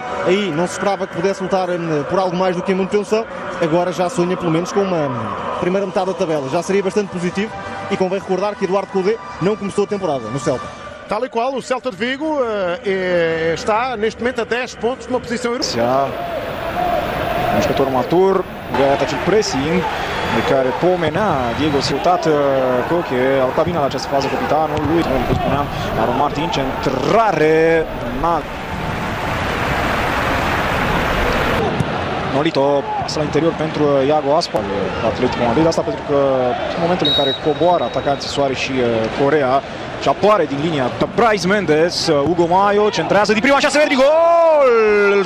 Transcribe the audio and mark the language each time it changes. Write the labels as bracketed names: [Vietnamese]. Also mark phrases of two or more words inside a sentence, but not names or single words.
[Portuguese] aí não se esperava que pudesse lutar por algo mais do que a manutenção, agora já sonha pelo menos com uma primeira metade da tabela, já seria bastante positivo e convém recordar que Eduardo Coudet não começou a temporada no Celta. Tal e qual, o Celta de Vigo está neste momento a 10 pontos numa posição europeană. [Romanian] Un jucător matur, gata acel pressing de care pomena Diego Ciutat Coche, a urcat bine la această fază capitanul lui, cum spuneam, Aaron Martin, centrare, Nolito, asta la interior pentru Iago Aspa, Atletico Madrid, asta pentru că în momentul în care coboară atacanții Soares și Correa și apare din linia Brais Mendes, Hugo Mayo centrează din prima șansă, Verdi, gol!